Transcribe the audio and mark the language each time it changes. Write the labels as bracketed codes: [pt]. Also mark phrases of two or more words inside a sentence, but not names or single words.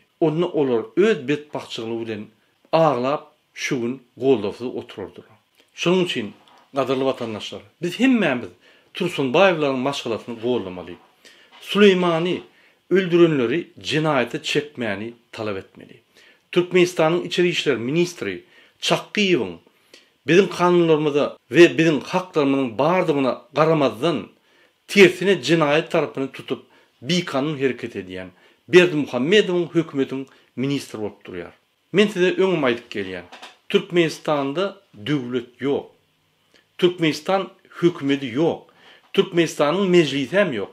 [tk] Onu olar öz betbaççylygy bilen ağlap şu gün gollapy otururdylar. Şonuň üçin gaderly watandaşlar, biz hemmämiz Tursunbaýewlaryň maşgalasyny gollamaly. Süleymany öldürenleri cinayete çekmeni talep etmeli. Türkmenistanyň içeri işler ministri Çakkyýewiň bizim kanunlarymyza ve bizim haklarymyzyň bardygyna garamazdan tersine cinayet tarapyny tutup bir kanun hereket edýän Berdimuhammedowyň hökümetiň ministri bolup durýar. Men size öňüm aýdyp gelýän. Türkmenistanda döwlet ýok. Türkmenistan hökümeti ýok. Türkmenistanyň mejlisi hem ýok.